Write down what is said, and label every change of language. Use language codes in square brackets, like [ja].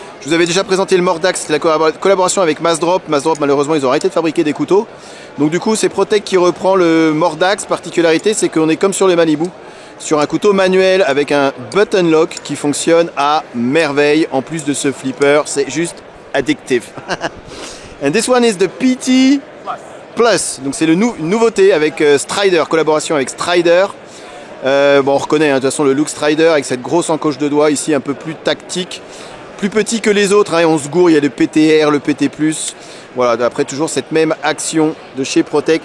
[fr] Je vous avais déjà présenté le Mordax, c'était la collaboration avec Massdrop. Massdrop, malheureusement, ils ont arrêté de fabriquer des couteaux. Donc du coup, c'est Protech qui reprend le Mordax. Particularité, c'est qu'on est comme sur les Malibu, sur un couteau manuel avec un button lock qui fonctionne à merveille. En plus de ce flipper, c'est juste addictif. [en] And this one is the PT Plus. [fr] Donc c'est une nouveauté avec Strider, collaboration avec Strider. Bon, on reconnaît, hein, de toute façon, le look Strider avec cette grosse encoche de doigt ici, un peu plus tactique. Plus petit que les autres, hein, on se gourre, il y a le PTR, le PT+. Voilà, après toujours cette même action de chez Protech.